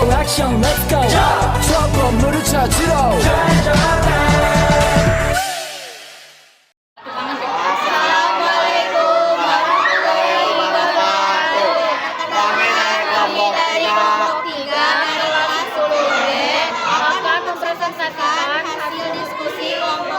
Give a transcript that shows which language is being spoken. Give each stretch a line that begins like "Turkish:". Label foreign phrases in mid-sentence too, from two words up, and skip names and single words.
Korean: 액션
English: let's go
Korean: 추억 건물을 찾으러
Arabic: السلام عليكم ورحمة الله وبركاته.
Indonesian: Kami dari kelompok 3 dari kelas 10B akan mempresentasikan hasil diskusi kelompok.